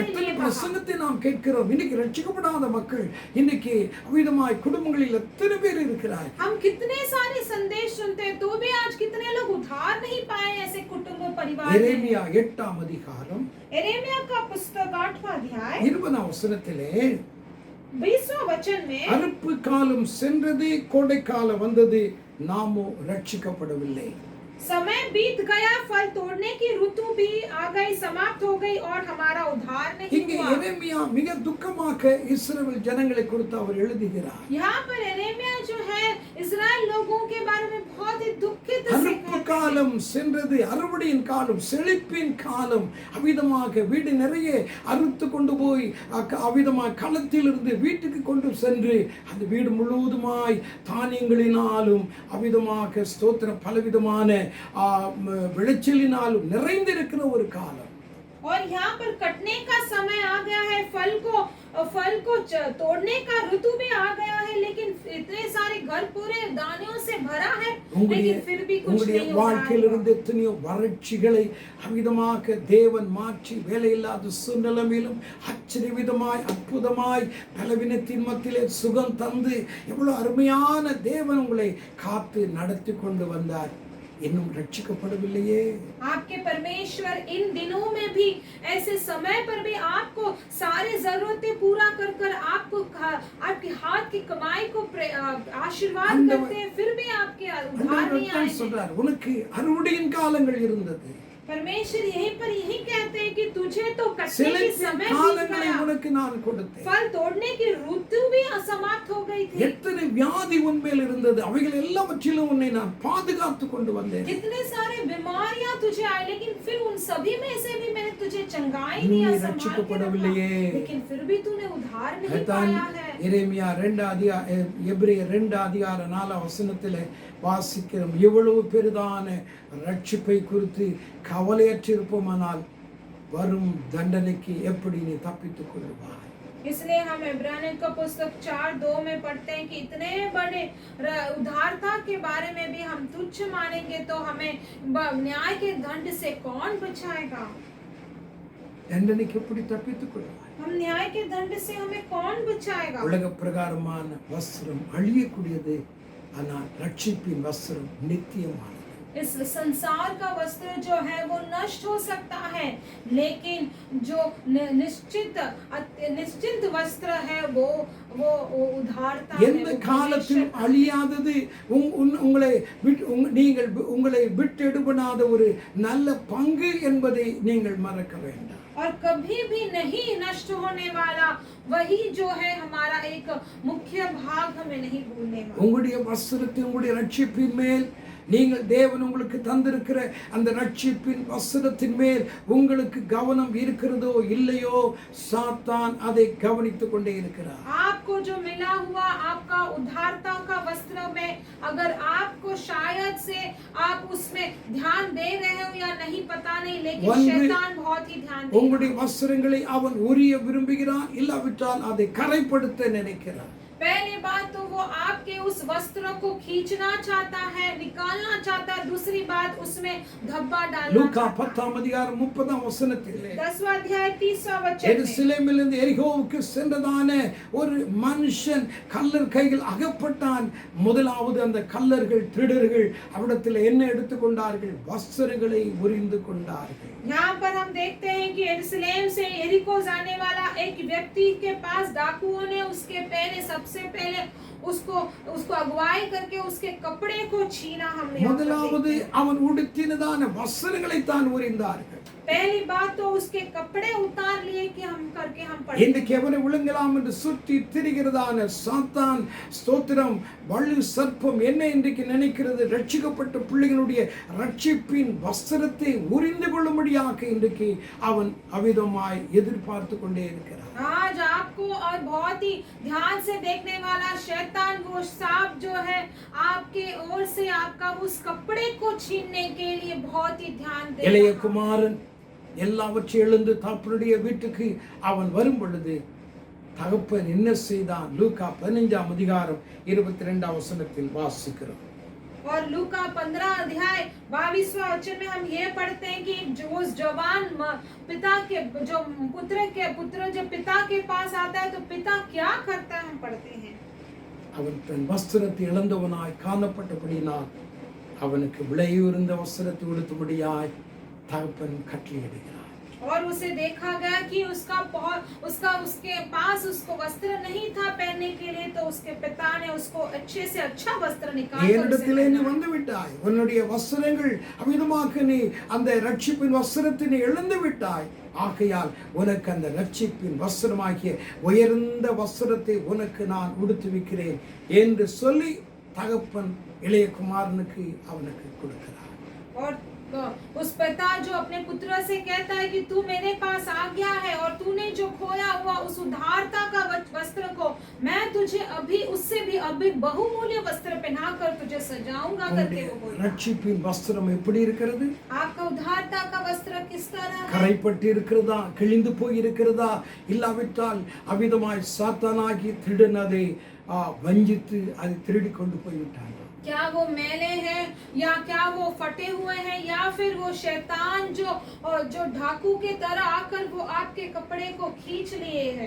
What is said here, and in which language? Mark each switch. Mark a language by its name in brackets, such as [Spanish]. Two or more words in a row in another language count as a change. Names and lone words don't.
[Tamil] எத்தனை [Hindi] लिए बहा। [Tamil] பிரசங்கத்தை நாம் கேட்கிறோம். இன்னைக்கு ரட்சிக்கப்படாத மக்கள் இன்னைக்கு அவிதமாய் குடும்பங்களில் எத்தனை பேர் இருக்கிறார். [Hindi] हम कितने सारे संदेश सुनते हैं तो भी आज कितने लोग उद्धार नहीं पाए ऐसे कुटुंब परिवार में। [Tamil] எரேமியா 8 அதிகாரம் [Hindi] यिर्मयाह का पुस्तक 8वां अध्याय [Tamil] 20 வசனத்திலே [Hindi] 20वां वचन में, [Tamil] அறுப்பு காலம் சென்றது, கோடை காலம் வந்தது, நாமோ ரட்சிக்கப்படவில்லை. [Hindi] समय बीत गया, फल तोड़ने की ऋतु भी आ गई, समाप्त हो गई और हमारा उद्धार नहीं [Tamil] இங்கே [Hindi] हुआ। [Tamil] எரேமியா மிக துக்கமாக இஸ்ரவேல் ஜனங்களை குறித்து அவர் எழுதுகிறார். [Hindi] यहाँ पर यिर्मयाह जो है इस्राएल लोगों के बारे में बहुत ही दुखित से [Tamil] அறுப்பு காலம் சென்றது, அறுவடையின் காலம், செழிப்பின் காலம். அவிதமாக வீடு நிறைய அறுத்து கொண்டு போய் அவிதமாக களத்திலிருந்து வீட்டுக்கு கொண்டு சென்று அந்த வீடு முழுவதுமாய் தானியங்களினாலும் அவிதமாக ஸ்தோத்திரம் பலவிதமான விளைச்சலினாலும் நிறைந்திருக்கிற ஒரு காலம். [Hindi] और यहाँ पर कटने का समय आ गया है, फल को तोड़ने का ऋतु भी आ गया है, लेकिन इतने सारे घर पूरे दानों से भरा है, लेकिन फिर भी कुछ नहीं हो रहा [Tamil] வாழ்க்கையிலிருந்து எத்தனையோ வறட்சிகளை அவிதமாக தேவன் மாற்றி வேலையில்லாத சூழ்நிலையிலும் ஆச்சரியவிதமாய் அற்புதமாய் பலவீனத்தின் மத்தியிலே சுகம் தந்து எவ்வளவு அருமையான தேவன் உங்களை காத்து நடத்தி கொண்டு வந்தார். இன்னும் ரட்சிக்கப்படவில்லையே. [Hindi] आपके परमेश्वर इन दिनों में भी ऐसे समय पर भी आपको सारी जरूरतें पूरा कर कर आपको आपके हाथ की कमाई को आशीर्वाद करते हैं, फिर भी आपके उद्धार नहीं आए। [Tamil] சொல்றார், உனக்கு அறுவடையின் காலங்கள் இருந்தது. [Hindi] परमेश्वर यहीं पर यही कहते हैं कि तुझे तो कटने [Tamil] சில [Hindi] की समय बीत [Tamil] காலங்களை [Hindi] गया, [Tamil] உனக்கு நான் கொடுத்தேன். [Hindi] फल तोड़ने की ऋतु भी असमाप्त हो गई थी। [Tamil] எத்தனை வியாதி உன்மேல் இருந்தது, அவைகள் எல்லாவற்றிலும் உன்னை நான் பாதுகாத்து கொண்டு வந்தேன். [Hindi] कितने सारे बीमारियां तुझे आए, लेकिन फिर उन सभी में से भी मैंने तुझे चंगाई [Tamil] நீ [Hindi] दिया, संभाल के [Tamil] ரட்சிக்கப்படவில்லையே. [Hindi] रखा, लेकिन फिर भी तूने उद्धार नहीं [Tamil] அதான் [Hindi] पाया है। [Tamil] எரேமியா 2 எபிரேயர் 2:4 வாசிக்கிறோம். இவ்வளவு பெரிதான ரட்சிப்பை குறித்து கவலையற்றிருப்போமானால் வரும் தண்டனைக்கு எப்படி நீ தப்பித்துக் கொள்வாய்? [Hindi] इसलिए हम इब्रानियों का पुस्तक 4:2 में पढ़ते हैं कि इतने बड़े उद्धारता के बारे में भी हम तुच्छ मानेंगे तो हमें न्याय के दंड से कौन बचाएगा? [Tamil] தண்டனைக்கு எப்படி தப்பித்துக் கொள்வாய்? [Hindi] हम न्याय के दंड से हमें कौन बचाएगा? [Tamil] உலக பிரகாரமான வஸ்திரம் அழியக்கூடியது, ஆனால் ரட்சிப்பின் வஸ்திரம் நித்தியமானது. [Hindi] इस संसार का वस्त्र जो है वो नष्ट हो सकता है, लेकिन जो निश्चित वस्त्र है वो उद्धारता है, [Tamil] எந்த [Hindi] वो [Tamil] காலத்திலும் [Hindi] परमेश्वर का। [Tamil] அழியாதது, நீங்கள் உங்களை விட்டெடுபடாத ஒரு நல்ல பங்கு என்பதை நீங்கள் மறக்க வேண்டாம். [Hindi] और कभी भी नहीं नष्ट होने वाला वही जो है हमारा एक मुख्य भाग हमें नहीं भूलने वाला। [Tamil] உங்களுடைய வஸ்திரத்தின், உங்களுடைய ரட்சிப்பின் மேல், நீங்கள் தேவன் உங்களுக்கு தந்திருக்கிற அந்த ரட்சிப்பின் வஸ்திரத்தின் மேல் உங்களுக்கு கவனம் இருக்கிறதோ இல்லையோ, சாத்தான் அதை கவனித்துக் கொண்டே இருக்கிறார். [Hindi] आपको जो मिला हुआ आपका उद्धारता का वस्त्र में अगर आपको शायद से आप उसमें ध्यान दे रहे हो या नहीं पता नहीं, लेकिन शैतान बहुत ही ध्यान दे [Tamil] உங்களுடைய வஸ்திரங்களை அவன் உரிய விரும்புகிறான், இல்லாவிட்டால் அதை கரைப்படுத்த நினைக்கிறான். [Hindi] पहली बात तो वो आपके उस वस्त्र को खींचना चाहता है, निकालना चाहता है। दूसरी बात उसमें धब्बा डालना [Tamil] லூக்கா [Hindi] चाहता है। 10:30 10वां अध्याय 30वां वचन में [Tamil] எருசலேமிலிருந்து எரிகோவுக்கு சென்றதான ஒரு மனுஷன் கல்லர் கையில் அகப்பட்டான். முதலாவது அந்த கல்லர்கள், திருடர்கள் அவிடத்தில் என்ன எடுத்துக்கொண்டார்கள்? வஸ்திரங்களை உரிந்து கொண்டார்கள். [Hindi] यहाँ पर हम देखते हैं कि यरूशलेम से यरीको जाने वाला एक व्यक्ति के पास डाकुओं ने उसके पहले सबसे पहले उसको अगुवाई करके उसके कपड़े को छीना। हमने [Tamil] முதலாவது அவன் உடுத்தினதான வஸ்திரங்களை தான் உரிந்தார்கள். [Hindi] पहली बात तो उसके कपड़े उतार लिए कि हम करके हम पढ़े। [Tamil] இன்றைக்கு எவனை விழுங்கலாம் என்று சுற்றி திரிகிறதான சாத்தான், ஸ்தோத்திரம், வள்ளு சர்ப்பம் என்ன இன்றைக்கு நினைக்கிறது? ரட்சிக்கப்பட்ட பிள்ளைகளுடைய ரட்சிப்பின் வஸ்திரத்தை உரிந்து கொள்ளும்படியாக இன்றைக்கு அவன் அவிதமாய் எதிர்பார்த்து கொண்டே இருக்கிறான். [Hindi] आज आपको और बहुत ही ध्यान से देखने वाला शैतान, वो सांप जो है आपके ओर से आपका उस कपड़े को छीनने के लिए बहुत ही ध्यान दे रहा है। [Tamil] இளைய குமாரன் எல்லாவற்றையும் எழுந்து தகப்பனுடைய வீட்டுக்கு அவன் வரும் பொழுது தகப்பன் என்ன செய்தான்? லூக்கா 15:22 வாசிக்கிறோம். [Hindi] और लूका 15 अध्याय 22वां वचन में हम ये पढ़ते हैं कि जो उस जवान पिता के जो पुत्र जो पिता के पास आता है तो पिता क्या करता है, हम पढ़ते हैं। [Tamil] அவன் தன் வஸ்திரத்தை இழந்தவனாய் காணப்பட்டபடியினால் அவனுக்கு விலையுயர்ந்த வஸ்திரத்தை உடுத்தும்படியாய் தகப்பன் கட்டளையிடுகிறார். [Hindi] और उसे देखा गया कि उसके पास उसको वस्त्र नहीं था पहनने के लिए, तो उसके पिता ने उसको अच्छे से अच्छा वस्त्र निकाल कर [Tamil] என்னிடத்திலே நீ வந்து விட்டாய், உன்னுடைய வஸ்திரங்கள் அமிதமாக நீ அந்த ரட்சிப்பின் வஸ்திரத்தை நீ இழந்து விட்டாய், ஆகையால் உனக்கு அந்த ரட்சிப்பின் வஸ்திரமாகிய உயர்ந்த வஸ்திரத்தை உனக்கு நான் உடுத்துவிக்கிறேன் என்று சொல்லி தகப்பன் இளைய குமாரனுக்கு அவனுக்கு கொடுக்கிறார். [Hindi] और उस पिता जो अपने पुत्र से कहता है कि तू मेरे पास आ गया है और तूने जो खोया हुआ उस उद्धारता का वस्त्र को मैं तुझे अभी उससे भी अभी बहुमूल्य वस्त्र पहनाकर तुझे सजाऊंगा करके वो बोला। [Tamil] ரட்சிப்பின் வஸ்திரம் எப்படி இருக்கிறது? [Hindi] आपका उद्धारता का वस्त्र किस तरह है? [Tamil] கரைப்பட்டு இருக்கிறதா, கிழிந்து போய் இருக்கிறதா, இல்லாவிட்டால் அவிதமாய் சாத்தானாகி திருடன் அதை வஞ்சித்து அதை திருடி கொண்டு போய்விட்டான். [Hindi] क्या वो मैले हैं या क्या वो फटे हुए हैं या फिर वो शैतान जो ढाकू के तरह आकर वो आपके कपड़े को खींच लिए हैं।